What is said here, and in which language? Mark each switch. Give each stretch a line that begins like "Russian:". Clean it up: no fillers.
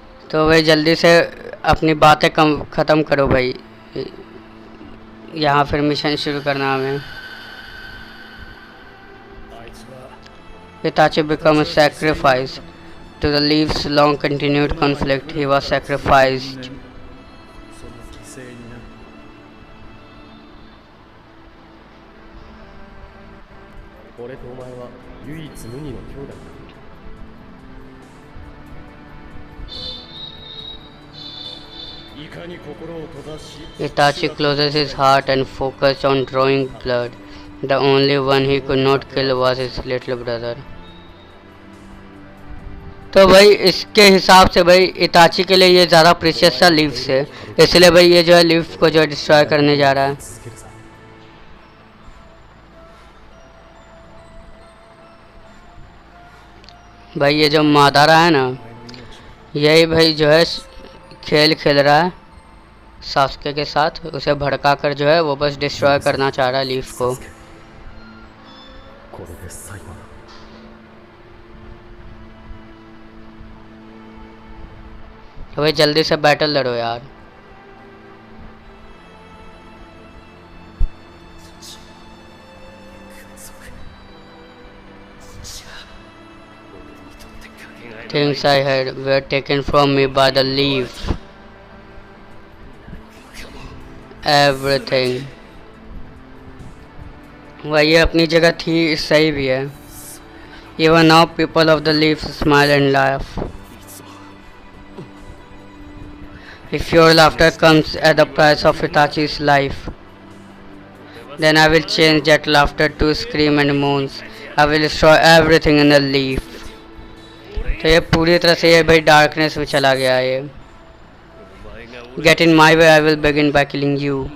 Hindi: तो भाई जल्दी से अपनी बातें ख़त्म करो भाई. यहाँ फिर मिशन शुरू करना हमें.
English: Itachi became a sacrifice to the Leaf's long continued conflict. He was sacrificed.
Japanese: その犠牲になる俺とお前は唯一無二の兄弟だ。いかに心を閉ざし
English: Itachi closes his heart and focused on drawing blood. The only one he could not kill was his little brother.
Hindi: तो भाई इसके हिसाब से भाई इताची के लिए ये ज़्यादा प्रीशियस था लीफ से, इसलिए भाई ये जो है लीफ को जो है डिस्ट्रॉय करने जा रहा है.
Japanese: 続けるさ。
Hindi: भाई ये जो मादारा है ना, यही भाई जो है खेल खेल रहा है सास्के के साथ. उसे भड़का कर जो है वो बस डिस्ट्रॉय करना चाह रहा है लीफ को.
Japanese: これで最後だ。
Hindi: तो भाई जल्दी से बैटल लड़ो यार.
English: Things I had were taken from me by the leaf. Everything.
Hindi: भाई ये अपनी जगह थी, सही भी है.
English: Even now people of the leaf smile and laugh. If your laughter comes at the price of Itachi's life, then I will change that laughter to scream and moans. I will destroy everything in a leaf.
Hindi: तो ये पूरी तरह से ये भाई darkness में चला गया है ये.
English: Get in my way, I will begin by killing you.